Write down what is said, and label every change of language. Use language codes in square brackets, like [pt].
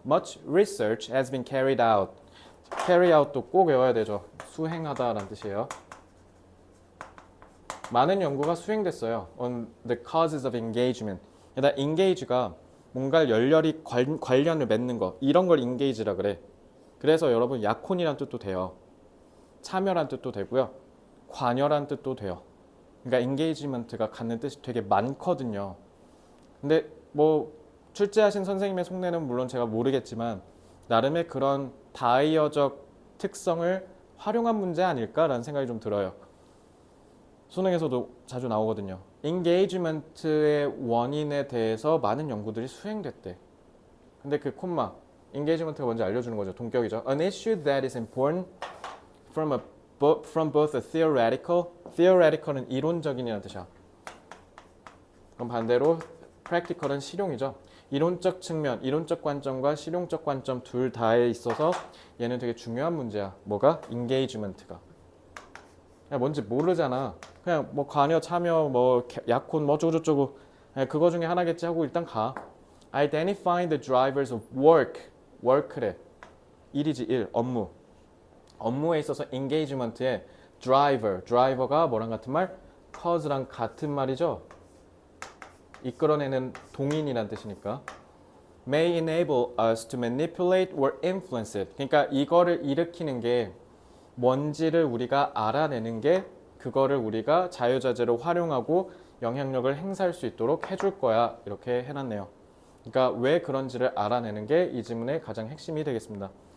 [en] Much research has been carried out. [ko] carry out도 꼭 외워야 되죠. 수행하다라는 뜻이에요. 많은 연구가 수행됐어요. [en] on the causes of engagement. [ko] 일단 engage가 뭔가를 열렬히 관련을 맺는 거, 이런 걸 engage라 그래. 그래서 여러분 약혼이란 뜻도 돼요. 참여란 뜻도 되고요. 관여란 뜻도 돼요. 그러니까 engagement가 갖는 뜻이 되게 많거든요. 근데 뭐 출제하신 선생님의 속내는 물론 제가 모르겠지만 나름의 그런 다이어적 특성을 활용한 문제 아닐까라는 생각이 좀 들어요. 수능에서도 자주 나오거든요. engagement의 원인에 대해서 많은 연구들이 수행됐대. 근데 그 콤마, engagement가 뭔지 알려주는 거죠. 동격이죠. [en] An issue that is important from both a theoretical은 [ko] 이론적인이라는 뜻이야. 그럼 반대로 practical은 실용이죠. 이론적 측면, 이론적 관점과 실용적 관점 둘 다에 있어서 얘는 되게 중요한 문제야. 뭐가? engagement가. 그냥 뭔지 모르잖아. 그냥 뭐 관여, 참여, 뭐 약혼, 뭐 어쩌고저쩌고 그거 중에 하나겠지 하고 일단 가. [en] Identifying the drivers of work래. [ko] 일이지 일, 업무. 업무에 있어서 engagement의 driver가 뭐랑 같은 말? cause랑 같은 말이죠. 이끌어내는 동인이란 뜻이니까. [en] May enable us to manipulate or influence it. [ko] 그러니까 이거를 일으키는 게 뭔지를 우리가 알아내는 게 그거를 우리가 자유자재로 활용하고 영향력을 행사할 수 있도록 해줄 거야. 이렇게 해놨네요. 그러니까 왜 그런지를 알아내는 게 이 지문의 가장 핵심이 되겠습니다.